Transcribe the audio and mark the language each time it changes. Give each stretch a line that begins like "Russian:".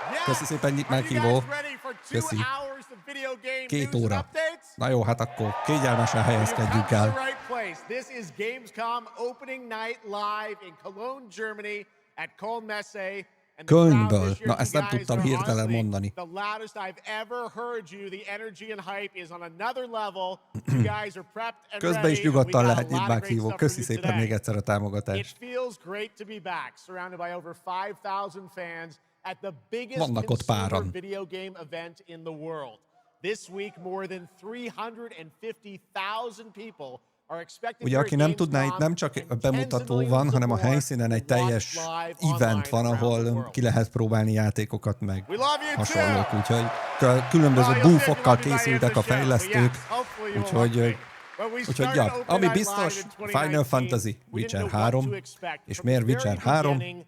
Hungarian: Köszi szépen, itt meghívó. Köszi. 2 óra. Na jó, hát akkor kényelmesen helyezkedjünk el.
English: This is GamesCom Opening Night live in Cologne, Germany at Köln-Messe.
Hungarian: Kölnből. Na, ezt nem tudtam hirtelen mondani.
English: The loudest I've ever heard you. The energy and hype is on another level. You guys are prepped and ready.
Hungarian: Közben is nyugodtan lehet itt meghívó. Köszi szépen még egyszer a támogatást.
English: It feels great to be back, surrounded by over 5,000 fans at the biggest
Hungarian: Vannak ott
English: consumer
Hungarian: páran.
English: video game event in the world. This week, more than 350,000 people are expected.
Hungarian: Ugye, aki nem tudná, itt nem csak a bemutató van, hanem a helyszínen egy teljes event van, ahol ki lehet próbálni játékokat, meg hasonlók. Úgyhogy különböző búfokkal készültek a fejlesztők, úgyhogy ja, ami biztos, Final Fantasy, Witcher 3, és miért Witcher 3?